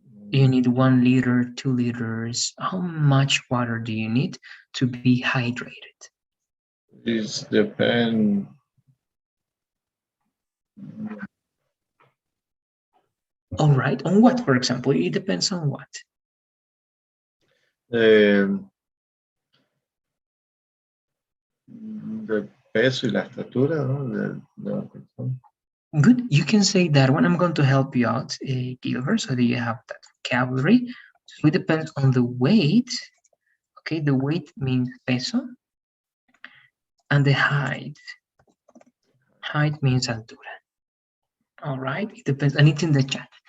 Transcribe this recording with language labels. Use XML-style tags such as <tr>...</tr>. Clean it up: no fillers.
<en>You need 1 liter, 2 liters. How much water do you need to be hydrated? is depend. All right, on what, for example? It depends on what.</en> <es>Um, del peso y la estatura, ¿no? De la persona.</es> <en>Good, you can say that one. I'm going to help you out, Gilbert, so that you have that vocabulary. So it depends on the weight. Okay, the weight means peso, and the height. Height means altura. All right, it depends, and it's in the chat.</en>